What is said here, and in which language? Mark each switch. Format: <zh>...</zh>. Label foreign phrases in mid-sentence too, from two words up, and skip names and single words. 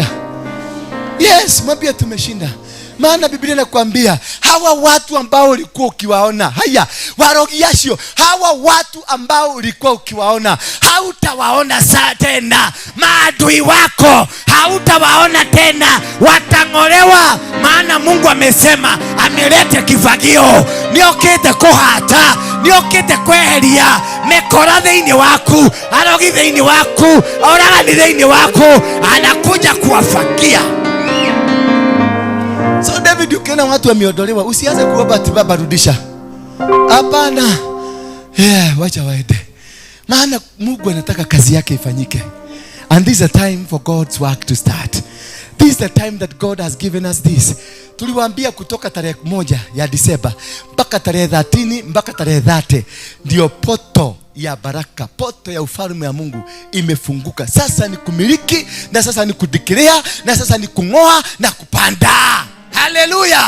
<sw>Yes, mwambie tumeshinda. Maana Biblia inakuambia hawa watu ambao ulikuwa ukiwaona, warogi yasio, hawa watu ambao ulikuwa ukiwaona hautawaona saa tena. Maadui wako hautawaona tena, watang'olewa. Maana Mungu amesema amelete kifagio,</sw> <ki>niokete kuhata, niokete kweheria mekora thĩinĩ waku, arogi thĩinĩ waku, oragani thĩinĩ waku,</ki> <sw>anakuja kuwafagia. So David, ukiona watu wameondolewa, usianze kuomba ati Baba rudisha. Hapana. Wacha waende. Maana Mungu anataka kazi yake ifanyike.</sw> <en>And this is the time for God's work to start. This is the time that God has given us this.</en> <sw>Tuliwaambia kutoka tarehe 1 ya Disemba mpaka tarehe 30 mpaka tarehe 30 ndio poto ya baraka, poto ya ufalme wa Mungu imefunguka. Sasa ni kumiliki, na sasa ni kudikiria, na sasa ni kungoa na kupanda. Haleluya!</sw>